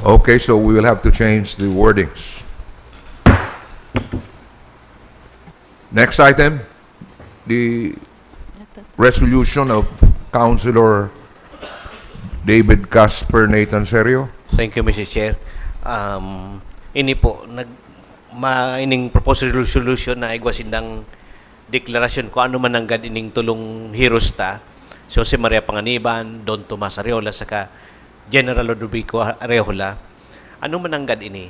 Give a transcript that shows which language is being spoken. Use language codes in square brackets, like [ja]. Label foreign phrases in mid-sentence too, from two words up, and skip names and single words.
[en] Okay, so we will have to change the wordings. Next item, the resolution of Councilor David Casper Nathan Serio. Thank you, Mr. Chair. [bik] Ini po, ining [en] proposed resolution [bik] na igwasindang deklarasyon ko ano man ang ining tulong heroes ta, si Jose Maria Panganiban, Don Tomas Arejola, saka General Ludovico Arejola. Ano man ang ini?